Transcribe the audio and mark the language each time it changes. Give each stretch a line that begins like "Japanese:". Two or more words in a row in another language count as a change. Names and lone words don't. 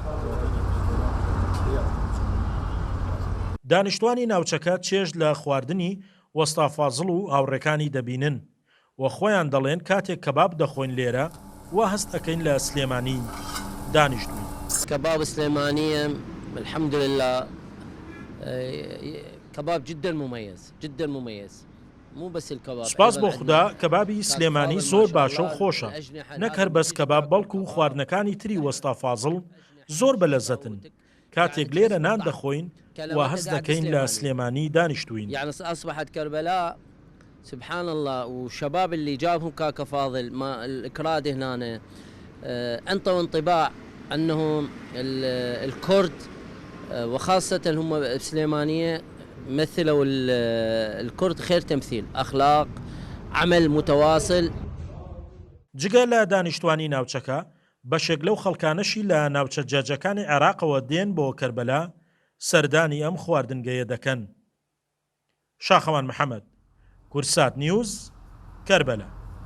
Central Kurdish: دانیشتوانی ناوچەکە چێژ لە خواردنی وەستا فازڵ و هاوڕێکانی دەبینن و خۆیان دەڵێن کاتێک کەباب دەخۆین لێرە وا هەست ئەەکەین لە سلێمانی دانیشتوین.
Arabic: كباب سليمانية الحمد لله كباب جدا مميز جدا مميز مو بس الكباب.
Central Kurdish: سپاس بۆ خوددا کەبابی سلێمانی زۆر باشە و خۆشە. نەک هەر بەس کەباب بەڵکو و خواردنەکانی تری وەستا فازڵ زۆر بەلەزەتن. کاتێک لێرە نان دەخۆین و هەست دەکەین لە سلێمانی دانیشتوین.
Arabic: يعني أصبحت كربلاء سبحان الله والشباب اللي جابهم كاكا فاضل ما الإكراد هنا أنطوا انطباع أنه الكرد وخاصة هم سليمانية مثلوا الكرد خير تمثيل أخلاق عمل متواصل.
Central Kurdish: جگە لە دانیشتوانی ناوچەکە بەشێک لەو خەڵکانەشی لە ناوچە جەرجەکانی عێراقەوە دێن بۆ کەربەلا سەردانی ئەم خواردنگەیە دەکەن. شاخەوان محەممەد، کورسات نیوز، کەربەلا.